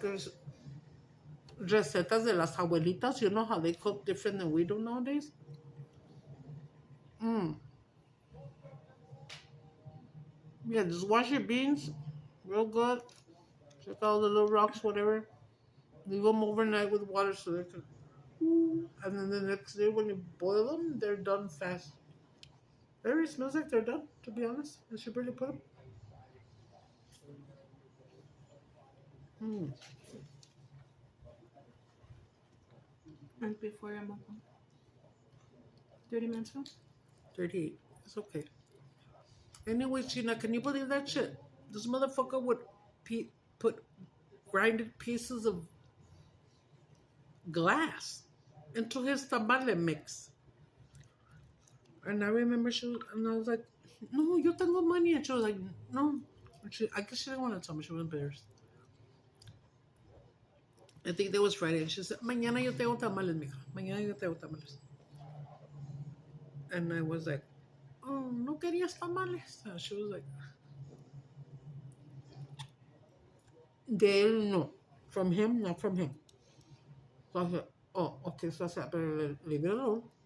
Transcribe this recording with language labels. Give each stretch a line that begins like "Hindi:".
English: There's
Spanish: recetas de las abuelitas.
English: You know how they cook different than we do nowadays? Yeah, just wash your beans real good. Check out the little rocks, whatever. Leave them overnight with water so they can. And then the next day when you boil them, they're done fast. It already smells like they're done, to be honest. I should really put them. And before I'm up. 30 minutes ago? 38. It's okay. Anyway, China, can you believe that shit? This motherfucker would put grinded pieces of glass into his tamale mix. And I remember and I was like, no,
Spanish: yo tengo
English: money. And she was like, no. I guess she didn't want to tell me. She was embarrassed. I think that was Friday. And she said,
Spanish: mañana yo tengo tamales, mija. Mañana yo tengo tamales.
English: And I was like, oh,
Spanish: no querías tamales?
English: And she was like,
Spanish: de él no.
English: From him, not from him. So I said, oh, okay. So I said, better leave it alone.